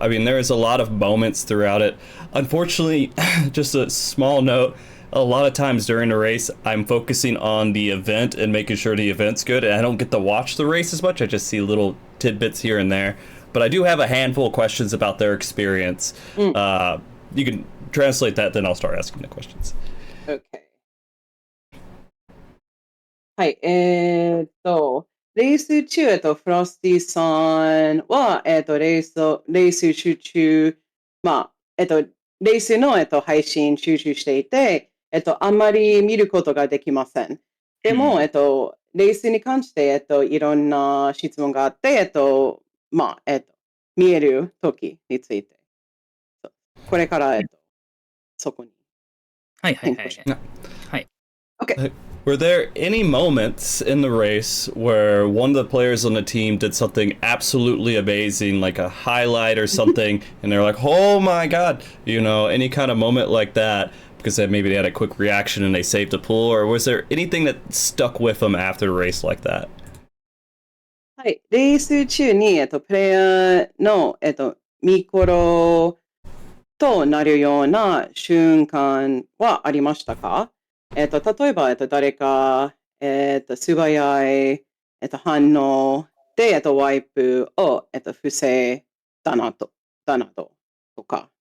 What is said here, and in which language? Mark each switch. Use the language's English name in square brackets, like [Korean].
[English] I mean, there is a lot of moments throughout it. Unfortunately, just a small note, a lot of times during the race, I'm focusing on the event and making sure the event's good, and I don't get to watch the race as much. I just see little tidbits here and there. But I do have a handful of questions about their experience. You can translate that, then I'll start asking the questions. Okay. [Japanese] はい、レース中、フロスティさんは、レース集中、まあ、レースの、配信集中していて、あんまり見ることができません。でも、レースに関して、いろんな質問があって、まあ、見える時について、これから、そこに。はい。 [English] Okay. Were there any moments in the race where one of the players on the team did something absolutely amazing, like a highlight or something, and they're like, oh my god, you know, any kind of moment like that, because maybe they had a quick reaction and they saved a pool, or was there anything that stuck with them after the race like that? [Japanese] はい、レース中に、プレイヤーの、見頃となるような瞬間はありましたか？例えば、誰か、素早い、反応で、ワイプを、防いだなどとか。